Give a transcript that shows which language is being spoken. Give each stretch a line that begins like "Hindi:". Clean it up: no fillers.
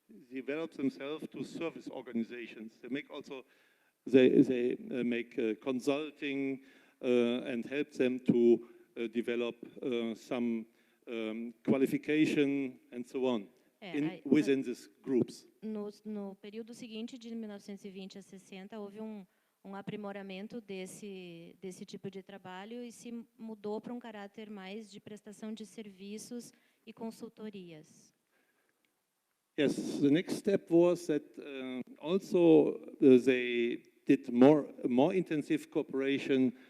English: Developed themselves to service organizations. They make also they make consulting and help them to develop some qualification and so on within these groups.
Portuguese: No período seguinte, de 1920 a 60, houve um aprimoramento desse tipo de trabalho e se mudou para caráter mais de prestação de serviços e consultorias.
English: Yes, the next step was that also they did more intensive cooperation.